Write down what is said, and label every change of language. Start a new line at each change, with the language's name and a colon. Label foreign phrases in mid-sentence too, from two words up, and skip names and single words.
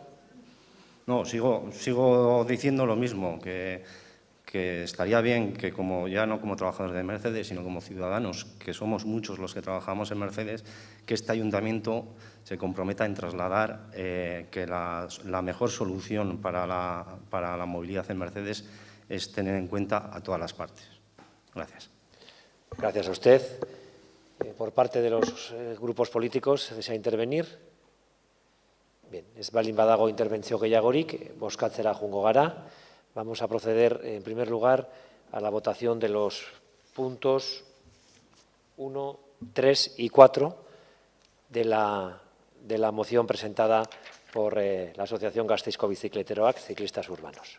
Spanish: No, sigo diciendo lo mismo, que estaría bien que ya no como trabajadores de Mercedes, sino como ciudadanos, que somos muchos los que trabajamos en Mercedes, que este ayuntamiento se comprometa en trasladar que la mejor solución para la movilidad en Mercedes es tener en cuenta a todas las partes. Gracias. Gracias a usted. Por parte de los grupos políticos, ¿desea intervenir? Bien,
Basque: ez baldin badago interbentzio gehiagorik, bozkatzera joango gara.
Spanish: Vamos a proceder, en primer lugar, a la votación de los puntos 1, 3 y 4 de la moción presentada por la Asociación Gasteizko Bizikleteroak, Ciclistas Urbanos.